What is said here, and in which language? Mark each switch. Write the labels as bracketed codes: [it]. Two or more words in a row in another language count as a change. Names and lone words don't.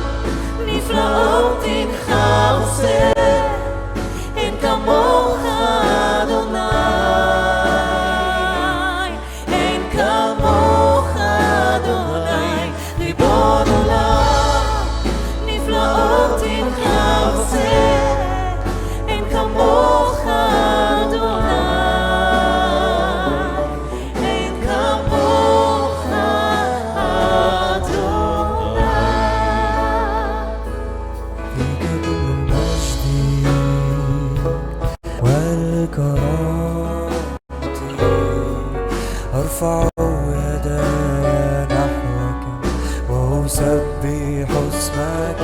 [he] נפלאות אינך עושה, אין כמוך אדוני, אין כמוך אדוני, ריבון עולם. נפלאות אינך עושה, אין כמוך אדוני, אין כמוך אדוני. [ar] فيك كل المجد والكرامة، أرفع يداي نحوك وأسبح اسمك.